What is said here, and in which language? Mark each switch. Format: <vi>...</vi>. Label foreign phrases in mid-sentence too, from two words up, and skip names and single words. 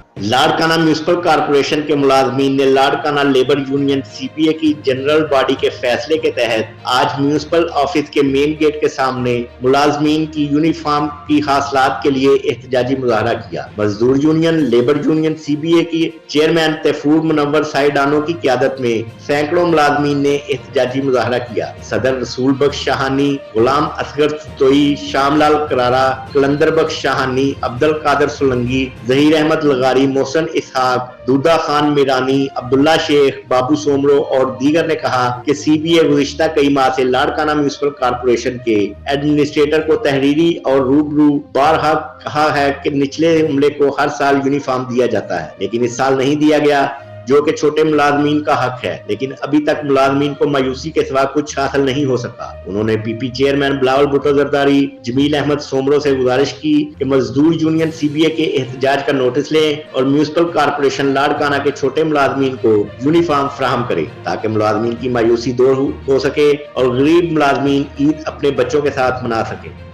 <ur>لاڑکانہ میونسپل کارپوریشن کے ملازمین نے لاڑکانہ لیبر یونین سی پی اے کی</ur> <en>general body</en> <ur>کے فیصلے کے تحت آج</ur> <en>municipal office</en> <ur>کے</ur> <en>main gate</en> <ur>کے سامنے ملازمین کی یونیفارم کی حاصلات کے لیے احتجاجی مظاہرہ کیا. مزدور یونین لیبر یونین سی پی اے کی چیئرمین طیفور منور سائیڈانو کی قیادت میں سینکڑوں ملازمین نے احتجاجی مظاہرہ کیا. صدر رسول بخش شاہانی، غلام اصغر توئی، شام لال کرارا، قلندر بخش شاہانی، عبد القادر سولنگی، ظہیر احمد لغاری، محسن اسحاق، دودا خان میرانی، عبداللہ شیخ، بابو سومرو اور دیگر نے کہا کہ سی بی اے گزشتہ کئی ماہ سے لاڑکانہ میونسپل کارپوریشن کے ایڈمنسٹریٹر کو تحریری اور روبرو بارہا کہا ہے کہ نچلے عملے کو ہر سال یونیفارم دیا جاتا ہے، لیکن اس سال نہیں دیا گیا، جو کہ چھوٹے ملازمین کا حق ہے. لیکن ابھی تک ملازمین کو مایوسی کے سوا کچھ حاصل نہیں ہو سکا. انہوں نے پی پی چیئرمین بلاول بھٹو زرداری، جمیل احمد سومرو سے گزارش کی کہ مزدور یونین سی بی اے کے احتجاج کا نوٹس لیں اور میونسپل کارپوریشن لاڑکانہ کے چھوٹے ملازمین کو یونیفارم فراہم کرے، تاکہ ملازمین کی مایوسی دور ہو سکے اور غریب ملازمین عید اپنے بچوں کے ساتھ منا سکے.</ur>